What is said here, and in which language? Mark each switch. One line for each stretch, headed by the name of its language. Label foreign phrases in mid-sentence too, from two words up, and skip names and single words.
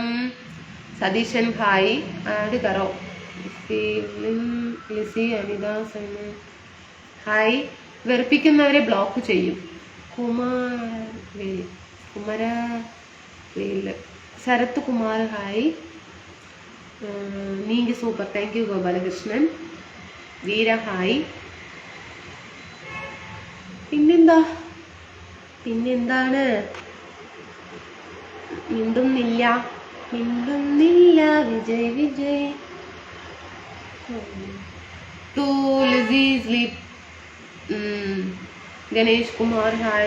Malayalam: സതീശൻ ഹായ്.
Hindi: ऐड करो.
Malayalam: ലിസി അനിത ഹായ്. വെറുപ്പിക്കുന്നവരെ ബ്ലോക്ക് ചെയ്യും. കുമരവേല്. ശരത് കുമാർ ഹായ്.
Tamil: நீங்க சூப்பர், தேங்க்யூ கோபாலகிருஷ்ணன்.
Malayalam: വീര ഹായ്. പിന്നെന്താണ് മിണ്ടുന്നില്ല വിജയ് ഗണേഷ് കുമാർ ഹായ്.